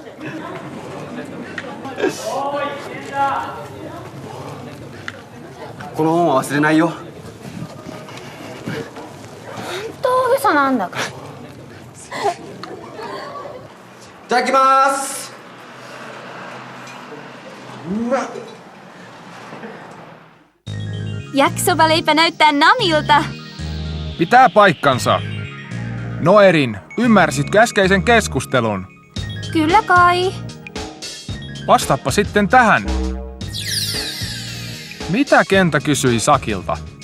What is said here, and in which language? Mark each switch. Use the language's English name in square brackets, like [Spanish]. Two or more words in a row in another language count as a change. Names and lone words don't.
[Japanese] この本は忘れないよ。大げさなんだから。いただきます。 [Finnish] Jaksovaleipä näyttää namilta. Pitää paikkansa. Noerin, ymmärsitkö äskeisen keskustelun? Kyllä kai. Vastaappa sitten tähän. Mitä Kenta kysyi Sakilta?